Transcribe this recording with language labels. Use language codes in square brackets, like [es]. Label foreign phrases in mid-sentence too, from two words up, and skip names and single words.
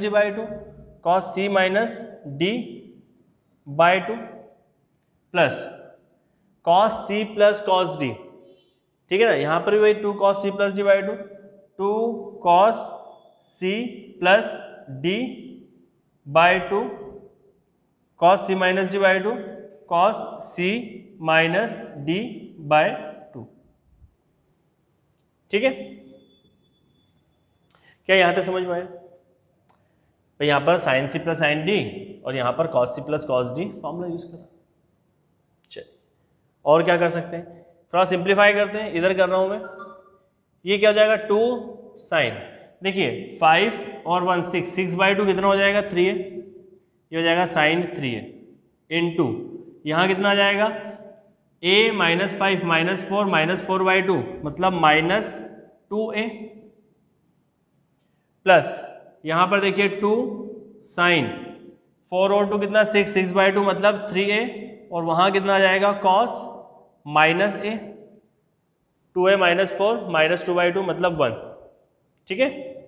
[hi] D/2 cos C - D/2 प्लस cos C + cos D, ठीक है ना, यहां पर भी वही 2 cos C + D/2, 2 cos C + D/2 cos C - D/2 cos C - D/2, ठीक है। क्या यहां तक समझ में आया? तो यहां पर sin C + sin D और यहां पर cos C + cos D [en] formula use [hi] करा। चलिए और क्या कर सकते हैं, थोड़ा सिंप्लीफाई करते हैं, इधर कर रहा हूं मैं। ये क्या हो जाएगा, 2 sin, देखिए 5 और 1 6, 6/2 कितना हो जाएगा, 3A, ये हो जाएगा sin 3A इनटू यहाँ कितना आ जाएगा, A - 5 - 4 - 4/2 मतलब -2A प्लस यहाँ पर देखिए 2 sin 4 और 2 कितना, 6, 6/2 मतलब 3A और वहाँ कितना आ जाएगा cos -A, 2A - 4 -2/2 मतलब 1, ठीक है।